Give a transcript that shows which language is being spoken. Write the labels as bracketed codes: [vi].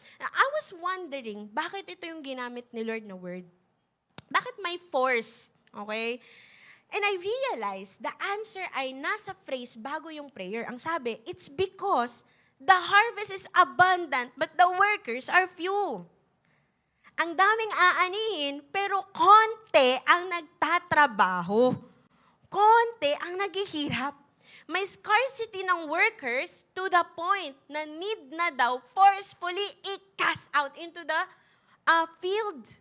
[en] Now, I was wondering, [tl] bakit ito yung ginamit ni Lord na word? Bakit may force? Okay? [en] And I realized the answer [tl] ay nasa phrase bago yung prayer. [en] Ang sabi, it's because the harvest is abundant but the workers are few. [tl] Ang daming aanihin, pero konti ang nagtatrabaho. Konti ang naghihirap. May scarcity ng workers to the point na need na daw forcefully i-cast out into the field.